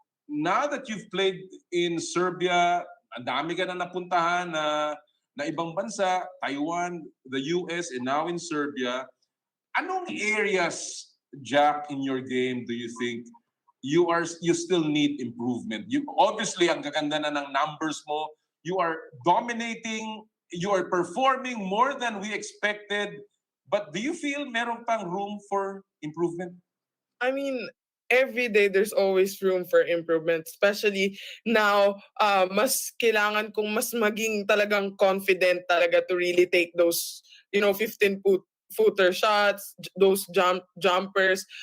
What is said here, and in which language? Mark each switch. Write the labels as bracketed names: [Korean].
[English] Now that you've played in Serbia, [Filipino] ang dami ka na napuntahan na ibang bansa, [English] Taiwan, the US, and now in Serbia. Anong areas, Jack, in your game do you think you still need improvement? [Filipino] Obviously, ang gaganda na ng numbers mo. [English] You are dominating. You are performing more than we expected. But do you feel [Filipino] meron pang [English] room for improvement? I mean, every day there's always room for improvement, especially now. [Filipino] Mas kailangan kong mas maging talagang confident talaga [English] to really take those 15-footer shots, those jumpers.